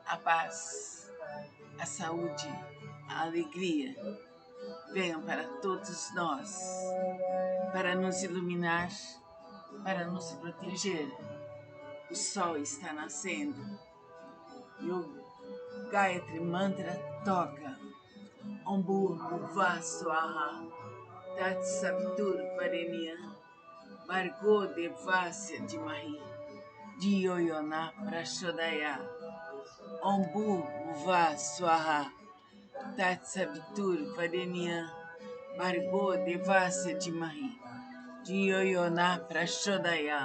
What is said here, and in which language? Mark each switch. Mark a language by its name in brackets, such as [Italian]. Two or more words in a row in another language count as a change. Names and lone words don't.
[Portuguese] a paz, a saúde, a alegria venham para todos nós, para nos iluminar, para nos proteger. O sol está nascendo e o Gayatri Mantra toca. [Sanskrit] ओम् भूर्भुवः स्वः तत् सवितुर् वरेण्यं भर्गो देवस्य धीमहि धियो यो नः प्रचोदयात्. ओम् भूर्भुवः स्वः तत् सवितुर् वरेण्यं भर्गो देवस्य धीमहि धियो यो नः प्रचोदयात्.